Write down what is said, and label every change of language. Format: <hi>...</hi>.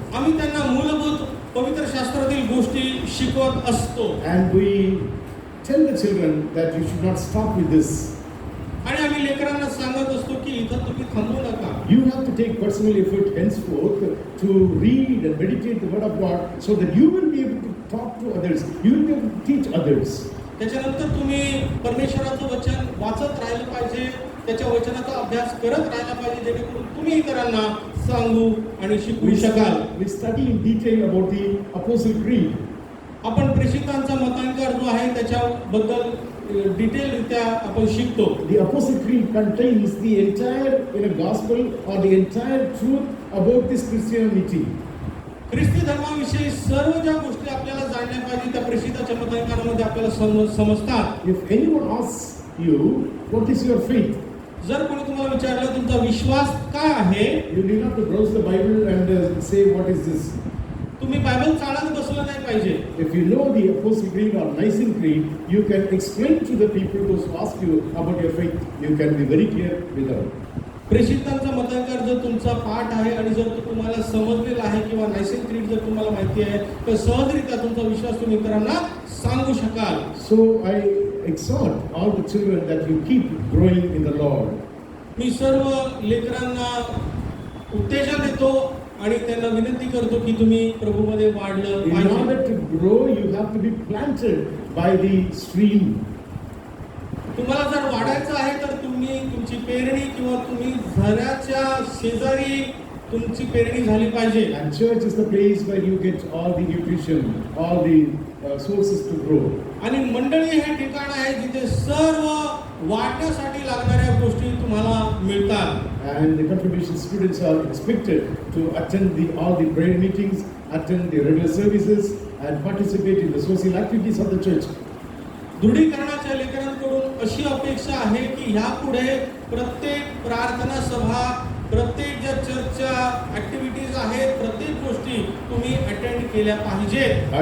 <mr>आम्ही त्यांना मूलभूत पवित्र शास्त्रातील गोष्टी शिकवत असतो.</mr> <en>And we tell the children that you should not stop with this.</en> <mr>आणि आम्ही लेकरांना सांगत असतो की इथं तुम्ही थांबू नका.</mr> <en>You have to take personal effort henceforth to read and meditate the word of God so that you will be able to talk to others. You will be able to teach others.</en> <mr>त्याच्यानंतर तुम्ही परमेश्वराचं वचन वाचत राहिलं पाहिजे, त्याच्या वचनाचा अभ्यास करत राहिला पाहिजे, जेणेकरून तुम्ही इतरांना सांगू आणि शिकवू शकाल.</mr> <en>We study in detail about the Apostle Creed.</en> <mr>आपण प्रेषितांचा मतांकार जो आहे त्याच्याबद्दल डिटेलरित्या आपण शिकतो.</mr> <en>The Apostle Creed contains the entire gospel or the entire truth about this Christianity.</en> <mr>ख्रिस्ती धर्माविषयी सर्व ज्या गोष्टी आपल्याला जाणल्या पाहिजे त्या प्रेषिताच्या मतांकारामध्ये आपल्याला समजतात.</mr> <en>If anyone asks you, what is your faith?</en> <mr>जर कोणी तुम्हाला विचारलं तुमचा विश्वास काय आहे,</mr> <en>You need not to browse the Bible and say what is this.</en> <mr>तुम्ही बायबल चाळत बसलं नाही पाहिजे.</mr> <en>If you know the Apostle Creed or Nicene Creed, you can explain to the people who ask you about your faith. You can be very clear with them.</en> <mr>प्रेषितांचा मतांकार जर तुमचा पाठ आहे आणि जर तो तुम्हाला समजलेला आहे किंवा नायसिन क्रीड जर तुम्हाला माहिती आहे तर सहजरित्या तुमचा विश्वास तुम्ही इतरांना सांगू शकाल.</mr> <en>So I exhort all the children that you keep growing in the Lord.</en> <mr>मी सर्व लेकरांना उत्तेजन देतो आणि त्यांना विनंती करतो की तुम्ही प्रभूमध्ये वाढलं</mr> <en>In</en> <mr>पाहिजे.</mr> <en>order to grow, you have to be planted by the stream.</en> <mr>तुम्हाला जर वाढायचं आहे तर तुम्ही तुमची पेरणी किंवा तुम्ही झऱ्याच्या शेजारी तुमची पेरणी झाली पाहिजे.</mr> <en>And church is the place where you get all the nutrition, all the sources to grow.</en> <mr>आणि मंडळी हे ठिकाण आहे जिथे सर्व वाढण्यासाठी लागणाऱ्या गोष्टी तुम्हाला मिळतात.</mr> <en>And the confirmation students are expected to attend all the prayer meetings, attend the regular services, and participate in the social activities of the church.</en> <mr>दृढीकरणाच्या लेकरांकडून अशी अपेक्षा आहे की ह्यापुढे प्रत्येक प्रार्थना सभा, प्रत्येक ज्या चर्चच्या ऍक्टिव्हिटीज आहेत, प्रत्येक गोष्टी तुम्ही अटेंड केल्या पाहिजेत.</mr>